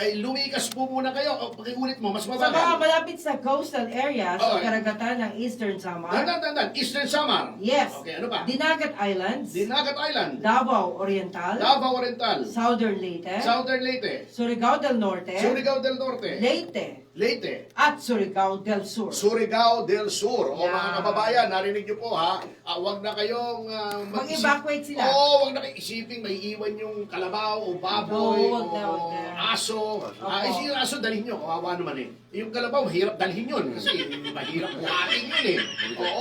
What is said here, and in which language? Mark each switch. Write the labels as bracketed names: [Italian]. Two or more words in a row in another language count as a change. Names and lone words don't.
[Filipino] ay lumikas po muna kayo. O, pakiulit mo, mas Sa mga mabagal. malapit sa [English] coastal areas [Filipino] o Okay. karagatan ng Eastern Samar, Dan. Eastern Samar. yes, Okay, ano pa? Dinagat Islands, Dinagat Island. Davao Oriental, Davao Oriental. Southern Leyte, Southern Leyte. Surigao del Norte, Surigao del Norte. Leyte, Leyte. at Surigao del Sur. Surigao del Sur. O Yan. mga kababayan, narinig niyo po ha, wag na kayong Mag-evacuate sila. Oo, wag na kayong isipin may iwan yung kalabaw o baboy Oo, wag na, wag o na. aso. Yung aso dalhin nyo, kawawa naman eh. Yung kalabaw, hirap dalhin yun kasi mahirap buhatin yun eh. Oo,